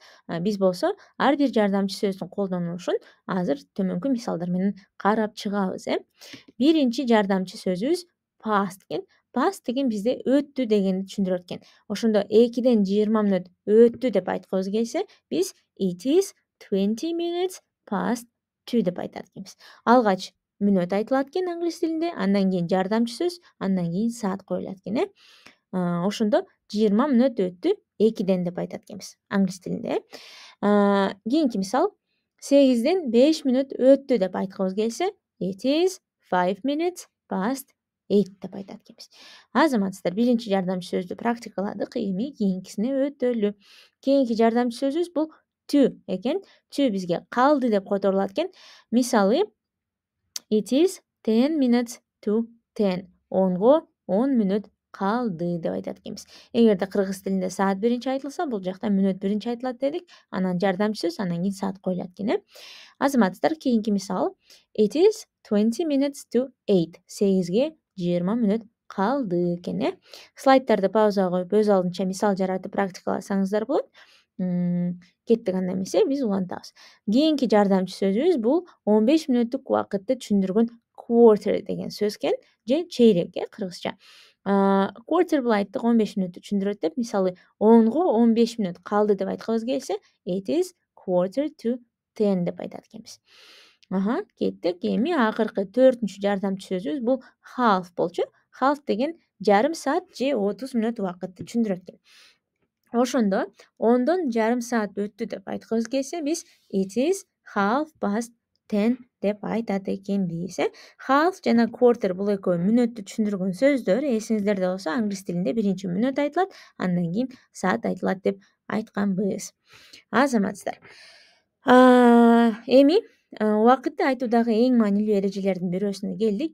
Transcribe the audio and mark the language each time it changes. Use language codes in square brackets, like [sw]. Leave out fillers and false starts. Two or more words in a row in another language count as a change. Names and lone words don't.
[ky] Биз болсо ар бир жардамчы сөздүн колдонулушун азыр төмөнкү мисалдар менен карап чыгабыз. Биринчи жардамчы сөзүбүз past экен. Past деген бизде өттү дегенди түшүндүрөт экен. Ошондо 2-ден 20 мүнөт өттү деп айткыбыз келсе, биз [en] it is 20 minutes past 2 [ky] деп айтат экенбиз. Алгач мүнөт айтылат экен англис тилинде, андан кийин жардамчы сөз, андан кийин саат коюлат экен. Ошондо 20 мүнөт өттү 2-ден деп айтат экенбиз англис тилинде. Кийинки мисал, 8-ден 5 мүнөт өттү деп айткыбыз келсе, [en] it is 5 minutes past 8 [ky] деп айтат экенбиз. Азаматсыздар, биринчи жардамчы сөздү практикаладык, эми кийинкисине өтөлү. Кийинки жардамчы сөзүбүз бул to экен. To бизге калды деп которулат экен. Мисалы, [en] it is 10 minutes to 10. [ky] 10го 10 мүнөт калды деп айтат экенбиз. Эгерде кыргыз тилинде саат биринчи айтылса, бул жакта мүнөт биринчи айтылат дедик. Анан жардамчы сөз, андан кийин саат коюлат экен. Азаматсыздар, кийинки мисал. [en] It is 20 minutes to 8. [ky] 8ге 20 мүнөт калды экен. Слайдтарды паузага коюп, өз алдынча мисал жаратып практикаласаңыздар болот. Кеттик, анда эмесе биз улантабыз. Кийинки жардамчы сөзүбүз бул 15 мүнөттүк убакытты түшүндүргөн quarter деген сөз экен, же чейрек кыргызча. Quarter бул айттык 15 мүнөттү түшүндүрөт деп. Мисалы 10го 15 мүнөт калды деп айткыбыз келсе, [en] it is quarter to 10 [ky] деп айтат экенбиз. Кеттик. Эми акыркы 4-үнчү жардамчы сөзүбүз бул half болчу. Half деген жарым саат же 30 мүнөт убакытты түшүндүрөт экен. Ошондо 10дон жарым саат өттү деп айткыбыз келсе, биз [en] it is half past 10 [ky] деп айтат экенбиз. Half жана quarter бул экөө мүнөттү түшүндүргөн сөздөр. Эсиңиздерде болсо, англис тилинде биринчи мүнөт айтылат, андан кийин саат айтылат деп айтканбыз. Азаматсыздар, эми убакытты айтуудагы эң маанилүү эрежелердин бирөөсүнө келдик.